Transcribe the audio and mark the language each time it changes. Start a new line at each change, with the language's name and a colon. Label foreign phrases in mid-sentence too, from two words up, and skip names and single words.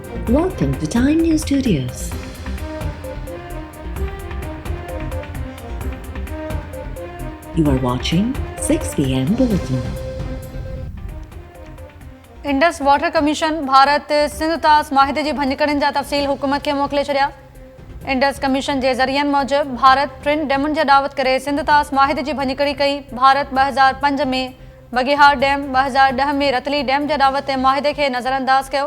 English: Welcome to Time News Studios. You are watching 6 p.m. Bulletin.
Sindhi: इंडस वाटर कमीशन भारत सिंध तास माहिदे जी भञकड़नि जा तफ़सील हुकूमत खे मोकिले छॾिया। इंडस कमीशन जे ज़रियनि मूजिबि भारत 3 डैमुनि जा दावत करे सिंध तास माहिदे जी भञकड़ी कई। भारत 2005 में बगिहार डैम, 2010 में रतली डैम जे दावत ते माहिदे खे नज़रअंदाज कयो।